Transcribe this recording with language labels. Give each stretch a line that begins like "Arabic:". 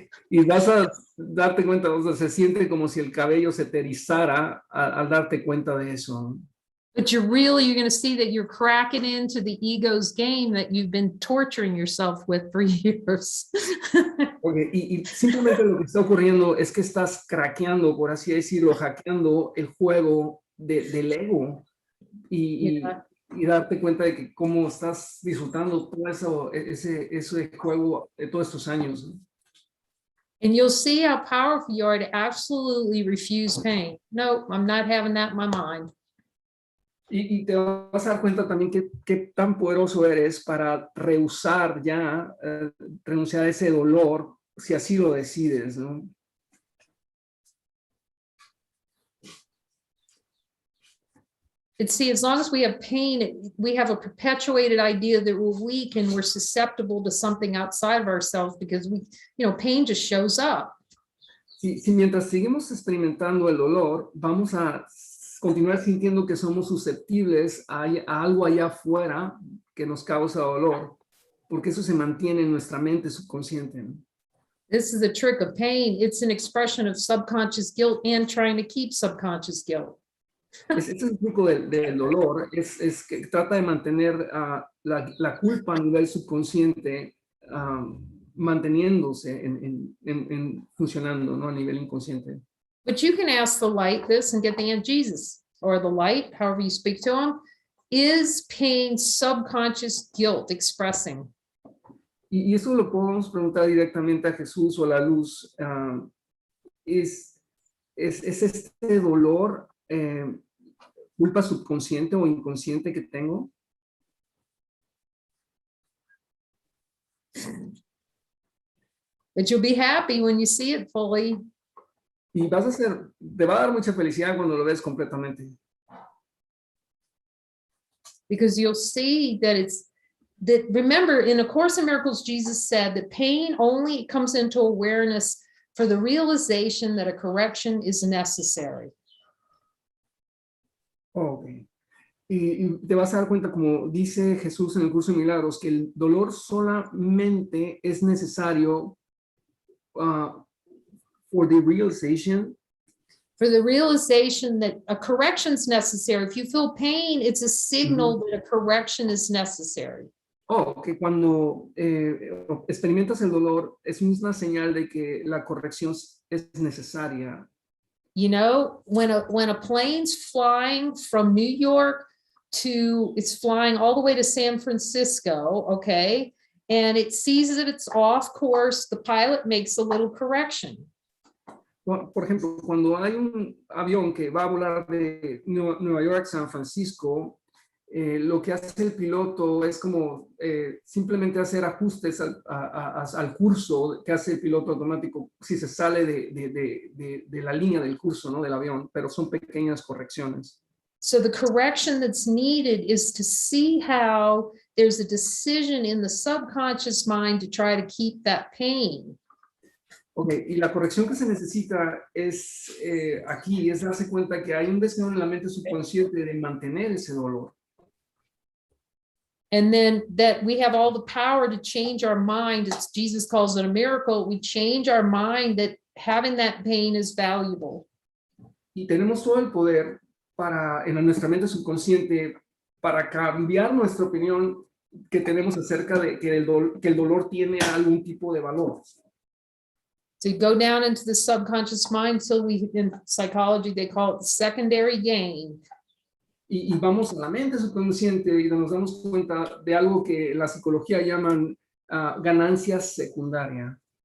Spanish: y vas a darte cuenta, o sea, se siente como si el cabello se te erizara al darte cuenta de eso, ¿no?
English: But you're going to see that you're cracking into the ego's game that you've been torturing yourself with for years.
Spanish: Okay, y simplemente lo que está ocurriendo es que estás craqueando, por así decirlo, hackeando el juego del ego y darte cuenta de que cómo estás disfrutando todo ese juego de todos estos años, ¿no?
English: And you'll see how powerful you are to absolutely refuse pain. No, I'm not having that in my mind.
Spanish: Y te vas a dar cuenta también qué tan poderoso eres para rehusar ya, renunciar a ese dolor, si así lo decides, ¿no?
English: See, as long as we have pain, we have a perpetuated idea that we're weak and we're susceptible to something outside of ourselves because pain just shows up.
Spanish: si mientras seguimos experimentando el dolor, vamos a continuar sintiendo que somos susceptibles a algo allá afuera que nos causa dolor, porque eso se mantiene en nuestra mente subconsciente.
English: This is the trick of pain. It's an expression of subconscious guilt and trying to keep subconscious guilt.
Spanish: Este es el truco del dolor, es que trata de mantener la culpa a nivel subconsciente, manteniéndose funcionando, ¿no? A nivel inconsciente.
English: But you can ask the light this and get the answer. Jesus, or the light, however you speak to him, is pain subconscious guilt expressing?
Spanish: Y eso lo podemos preguntar directamente a Jesús o a la luz. ¿Es este dolor culpa subconsciente o inconsciente que tengo?
English: But you'll be happy when you see it fully.
Spanish: Y te va a dar mucha felicidad cuando lo ves completamente.
English: Because you'll see that remember, in A Course in Miracles, Jesus said that pain only comes into awareness for the realization that a correction is necessary. Okay.
Spanish: Y te vas a dar cuenta, como dice Jesús en el Curso de Milagros, que el dolor solamente es necesario
English: for the realization. For the realization that a correction is necessary. If you feel pain, it's a signal that a correction is necessary.
Spanish: Que cuando experimentas el dolor es una señal de que la corrección es necesaria.
English: You know, when a plane's flying from New York it's flying all the way to San Francisco, okay, and it sees that it's off course, the pilot makes a little correction.
Spanish: Por ejemplo, cuando hay un avión que va a volar de Nueva York a San Francisco, lo que hace el piloto es como simplemente hacer ajustes al curso que hace el piloto automático si se sale de la línea del curso, ¿no? Del avión, pero son pequeñas correcciones.
English: So the correction that's needed is to see how there's a decision in the subconscious mind to try to keep that pain.
Spanish: Okay, y la corrección que se necesita es aquí, es darse cuenta que hay un deseo en la mente subconsciente de mantener ese dolor.
English: And then that we have all the power to change our mind. It's, Jesus calls it a miracle. We change our mind that having that pain is valuable.
Spanish: Y tenemos todo el poder en nuestra mente subconsciente para cambiar nuestra opinión que tenemos acerca de que el dolor tiene algún tipo de valor.
English: So you go down into the subconscious mind. So in psychology, they call it secondary gain.
Spanish: Y vamos a la mente subconsciente y nos damos cuenta de algo que la psicología llaman ganancias secundarias.